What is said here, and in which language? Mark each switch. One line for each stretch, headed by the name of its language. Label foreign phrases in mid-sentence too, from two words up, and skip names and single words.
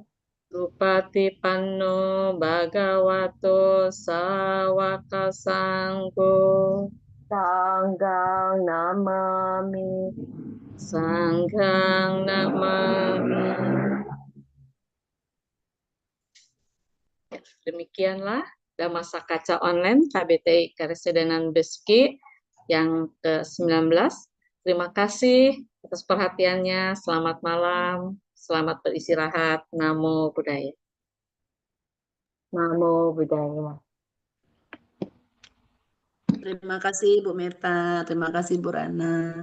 Pali: Supatipanno Bhagavato Sawaka Sangho. Sanggang Namami. Sangghang Namami.
Indonesian: Demikianlah Dhamma Sakaca Online KBTI Karesidenan Besuki yang ke-19. Terima kasih atas perhatiannya. Selamat malam. Selamat beristirahat.
Pali: Namo Buddhaya. Namo Buddhaya.
Indonesian: Terima kasih Bu Mirta, terima kasih Bu Rana.